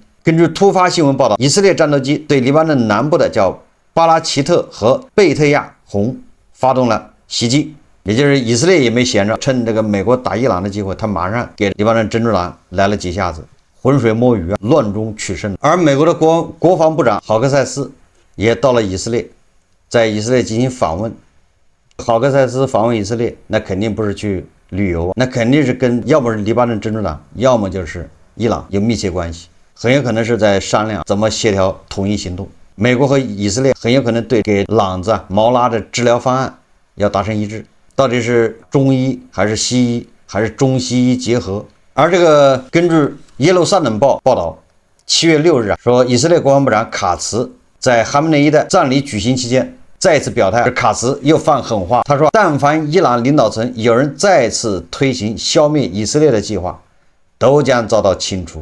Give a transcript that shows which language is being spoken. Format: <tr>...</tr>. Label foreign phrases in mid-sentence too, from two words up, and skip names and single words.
<zh>根據突發新聞報道，以色列戰鬥機對黎巴嫩南部的叫巴拉奇特和貝特亞洪發動了襲擊，也就是以色列也沒閒着，趁這個美國打伊朗的機會，他馬上給黎巴嫩真主黨來了幾下子，渾水摸魚啊，亂中取勝。而美國的國防部長郝克塞斯也到了以色列，在以色列進行訪問。郝克塞斯訪問以色列，那肯定不是去旅遊，那肯定是跟要麼是黎巴嫩真主黨，要麼就是伊朗有密切關係，很有可能是在商量怎麼協調統一行動。美國和以色列很有可能对給朗子毛拉的治療方案要達成一致，到底是中醫還是西醫還是中西醫結合。而這個根據耶路撒冷報報道，7月6日說，以色列國防部長卡茨在哈梅内伊的葬禮舉行期間再次表態，卡茨又放狠話，他說但凡伊朗領導層有人再次推行消灭以色列的計劃，都將遭到清除。</zh>